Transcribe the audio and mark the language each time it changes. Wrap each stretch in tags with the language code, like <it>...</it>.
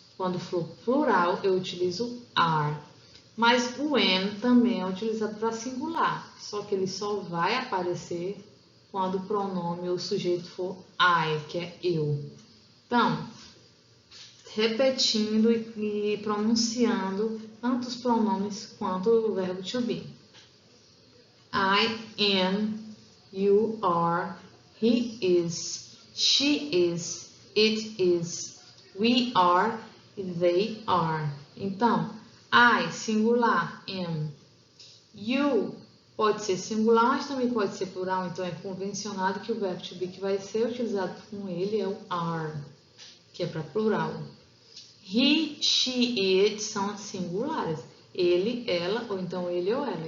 <pt>Quando for plural, eu utilizo are. Mas o am também é utilizado para singular, só que ele só vai aparecer quando o pronome ou o sujeito for I, que é eu. Então, repetindo e pronunciando tanto os pronomes quanto o verbo to be.</pt> <en>I am, you are, he is, she is, it is, we are, they are.</en> <pt>Então, I, singular, am. You pode ser singular, mas também pode ser plural, então é convencionado que o verbo to be que vai ser utilizado com ele é o are, que é para plural. He, she, it são singulares. Ele, ela, ou então ele ou ela.</pt>